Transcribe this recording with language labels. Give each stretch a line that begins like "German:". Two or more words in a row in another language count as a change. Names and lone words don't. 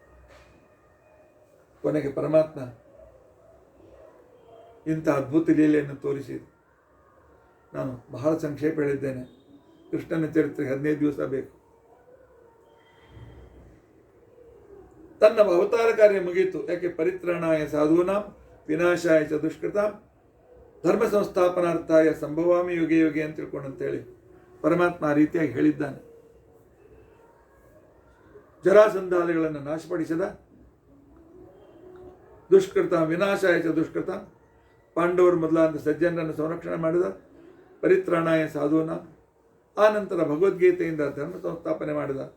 Kannada: ಕೊನೆಗೆ ಪರಮಾತ್ಮ ಇಂಥ ಅದ್ಭುತ ಲೀಲೆಯನ್ನು ತೋರಿಸಿ, ನಾನು ಬಹಳ ಸಂಕ್ಷೇಪ ಹೇಳಿದ್ದೇನೆ, ಕೃಷ್ಣನ ಚರಿತ್ರೆಗೆ 15 ದಿವಸ ಬೇಕು. ತನ್ನ ಅವತಾರ ಕಾರ್ಯ ಮುಗಿಯಿತು. ಯಾಕೆ?
Sanskrit: ಪರಿತ್ರಾಣಾಯ ಸಾಧೂನಾಂ ವಿನಾಶಾಯ ಚ ದುಷ್ಕೃತಾಂ ಧರ್ಮ ಸಂಸ್ಥಾಪನಾರ್ಥಾಯ ಸಂಭವಾಮಿ ಯುಗೆ ಯುಗೆ
Kannada: ಅಂತ ತಿಳ್ಕೊಂಡು ಅಂತೇಳಿ ಪರಮಾತ್ಮ ಆ ರೀತಿಯಾಗಿ ಹೇಳಿದ್ದಾನೆ. ಜರಾಸಂಧಾದಿಗಳನ್ನು ನಾಶಪಡಿಸಿದ,
Sanskrit: ದುಷ್ಕೃತ ವಿನಾಶಾಯ ಚ ದುಷ್ಕೃತ
Kannada: ಪಾಂಡವರು ಮೊದಲಾದ ಸಜ್ಜನರನ್ನು ಸಂರಕ್ಷಣೆ ಮಾಡಿದ,
Sanskrit: ಪರಿತ್ರಾಣಾಯ ಸಾಧೂನಾಂ,
Kannada: ಆ ನಂತರ ಭಗವದ್ಗೀತೆಯಿಂದ ಧರ್ಮ ಸಂಸ್ಥಾಪನೆ ಮಾಡಿದ.